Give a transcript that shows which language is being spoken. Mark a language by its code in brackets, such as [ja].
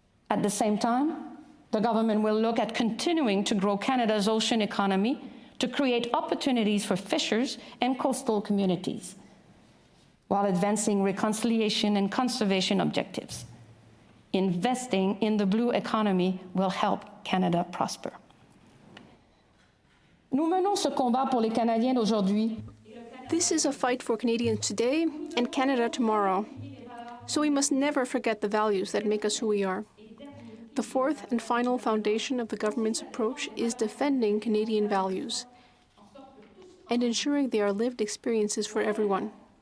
[en] At the same time, the government will look at continuing to grow Canada's ocean economy to create opportunities for fishers and coastal communities, while advancing reconciliation and conservation objectives. Investing in the blue economy will help Canada prosper. [fr] Nous menons ce combat pour les Canadiens d'aujourd'hui. [en] This is a fight for Canadians today and Canada tomorrow. So we must never forget the values that make us who we are. The fourth and final foundation of the government's approach is defending Canadian values and ensuring they are lived experiences for everyone.